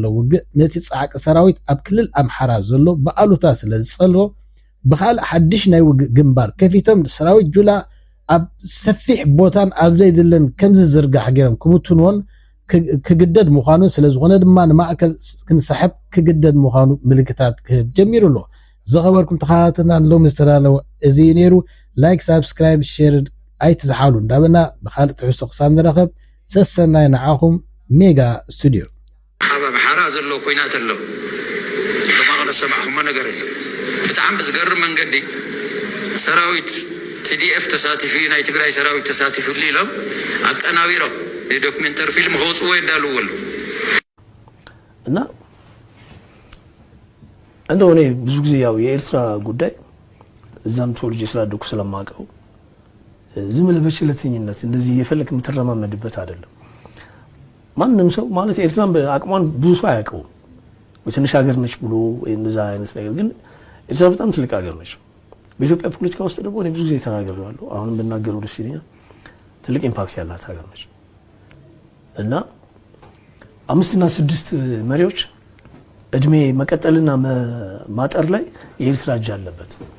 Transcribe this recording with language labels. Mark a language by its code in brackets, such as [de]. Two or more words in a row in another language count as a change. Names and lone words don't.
[ti] ውግእ ነቲ ጻዕቂ ሰራዊት ኣብ ክልል ኣምሓራ ዘሎ በኣሉታ ስለ ዝጸልሮ ብኻልእ ሓድሽ ናይ ውግእ ግንባር ከፊቶም ሰራዊት ጁላ ኣብ ሰፊሕ ቦታን ኣብ ዘይድለን ከም ዝዝርጋሕ ገይሮም ክብትንዎን ክግደድ ምዃኑ ስለ ዝኾነ ድማ ንማእከል ክንሰሕብ ክግደድ ምዃኑ ምልክታት ክህብ ጀሚሩ ኣሎ ዝኸበርኩም ተኸታተልና ሎሚ ዝተዳለወ እዚ ነይሩ [en] like subscribe share [ti] ኣይትዝሓሉ እንዳበና ብኻልእ ትሕዝቶ ክሳብ ንረኸብ ሰሰናይ ንዓኹም ሜጋ ስቱድዮ ኣብ ኣምሓራ ዘሎ ኩናት ኣሎ ብማቕለ ሰማዕኹሞ ነገር ኣሎ ብጣዕሚ ብዝገርም መንገዲ ሰራዊት TDF ተሳቲፊ ናይ ትግራይ ሰራዊት ተሳቲፊ ኢሎም ኣቀናቢሮም የዶክመንተሪ ፊልም ከውጽኡ ይዳለው ወሉ [am] እና እንደው እኔ ብዙ ጊዜ ያው የኤርትራ ጉዳይ እዛም ተወልጄ ስላደኩ ስለማውቀው ዝም ብለህ በችለተኝነት እንደዚህ የፈለክ የምትረማመድበት አይደለም። ማንንም ሰው ማለት ኤርትራን በአቅሟን ብዙ ሰው አያውቀው ትንሽ ሀገር ነች ብሎ እንደዛ አይነት ነገር ግን ኤርትራ በጣም ትልቅ ሀገር ነች። በኢትዮጵያ ፖለቲካ ውስጥ ደግሞ እኔ ብዙ ጊዜ ተናግሬያለሁ። አሁንም ብናገረው ደስ ይለኛል። ትልቅ ኢምፓክት ያላት ሀገር ነች እና 5 እና 6 መሪዎች እድሜ መቀጠልና ማጠር ላይ የኤርትራ እጅ አለበት